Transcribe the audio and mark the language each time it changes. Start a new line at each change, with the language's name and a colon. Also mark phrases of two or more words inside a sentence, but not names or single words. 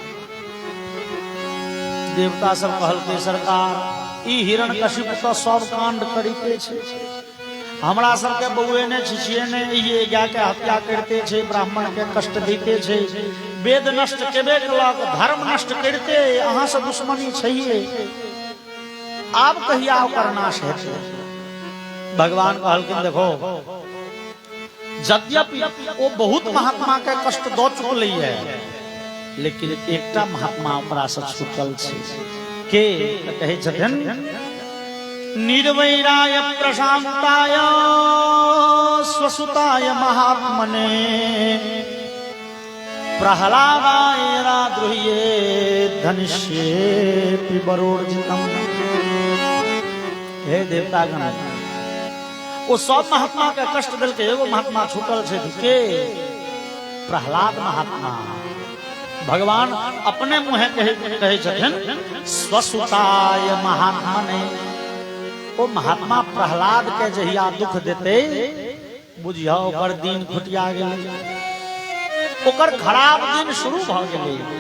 Maithili: देवता सब कहलकै सरकार ई हिरण्यकशिपु तो सब कांड करिते छै, हमरा सबके बउए ने छिछिए ने, ये गाय के हत्या करते छै, ब्राह्मण के कष्ट दैते छै, वेद नष्ट केबे केलक, धर्म नष्ट करते, अहाँ से दुश्मनी छैहे, आब कहिया ओकर नाश हेतै? भगवान कहलखिन देखो यद्यपि वो बहुत महात्मा के कष्ट दऽ चुकलै है, लेकिन एकटा महात्मा ओकरा से छूटल छै। के कहे छथिन,
Sanskrit: निर्वैराय प्रशांताय स्वसुताय महात्मने प्रहलादाय राद्रुह्ये धनिष्येऽपि वरोर्जितम्।
Maithili: हे देवतागण, वो सब महात्मा के कष्ट दिल के एगो महात्मा छूटल छै। के? प्रहलाद महात्मा। भगवान अपने मुहे कहे छथिन स्वसुताय महात्मने। ओ महात्मा प्रहलाद के जहिया दुख देते, बुझिया ओकर दिन घुटिया गेलै, ओकर खराब दिन शुरू भ गेलै।